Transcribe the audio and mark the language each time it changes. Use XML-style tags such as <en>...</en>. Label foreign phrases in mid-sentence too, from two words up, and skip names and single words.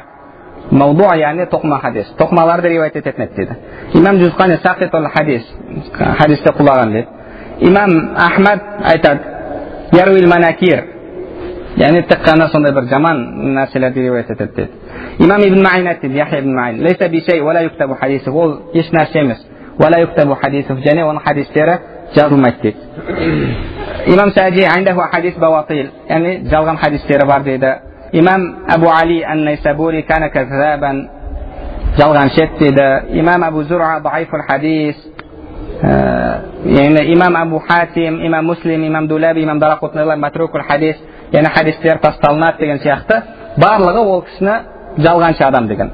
<kk>Маудуа яғни тоқма хадис. Тоқмаларды риуаят ететін еді дейді. Имам Жузқани</kk> <ar>ساقط الحديث.</ar> <kk>Хадисте құлаған дейді. Имам Ахмад айтады</kk> <ar>يروي المناكير.</ar> <kk>Яғни тек қана сондай бір жаман нәрселерді риуаят етеді дейді. Имам Ибн Маин айтты, Яхья ибн Маин,</kk> <ar>ليس بشيء ولا يكتب حديثه.</ar> <kk>Ол еш нәрсе емес.</kk> <ar>ولا يكتب حديثه.</ar> <kk>Және оның хадистері жазылмайды дейді. Имам Сади</kk> <ar>عنده حديث بواطيل.</ar> <kk>Яғни жалған хадистері бар дейді. Имам Абу Али ан-Найсабури</kk> <ar>كان كذابا.</ar> <kk>Жалған шет дейді. Имам Абу Зур'a</kk> <ar>ضعيف الحديث.</ar> <kk>Яғни имам Абу Хатим, имам Муслим, имам Дулаби, имам Дарақутнилар</kk> <ar>متروك الحديث.</ar> <kk>Яғни хадистер тасталынады деген сияқты. Барлығы ол кісіні жалғаншы адам деген.</kk>